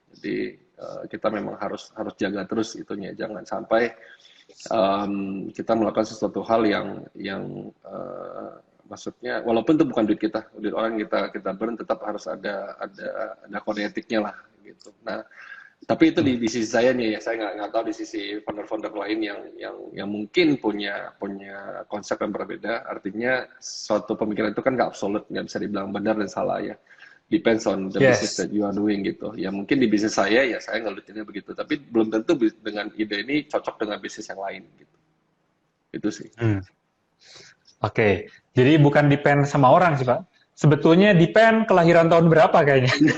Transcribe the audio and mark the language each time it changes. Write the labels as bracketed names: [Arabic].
[Indonesian] Jadi kita memang harus jaga terus itunya, jangan sampai kita melakukan sesuatu hal yang maksudnya walaupun itu bukan duit kita, duit orang kita burn, tetap harus ada kode etiknya lah gitu. Nah, tapi itu di sisi saya nih, saya nggak tahu di sisi founder-founder lain yang mungkin punya konsep yang berbeda. Artinya suatu pemikiran itu kan nggak absolut, nggak bisa dibilang benar dan salah ya. [English] Depends on the business that you are doing gitu. [Indonesian] Ya mungkin di bisnis saya ya saya ngelutinnya begitu, tapi belum tentu dengan ide ini cocok dengan bisnis yang lain gitu. Itu sih. Oke, jadi bukan depend sama orang sih Pak. Sebetulnya depend kelahiran tahun berapa kayaknya.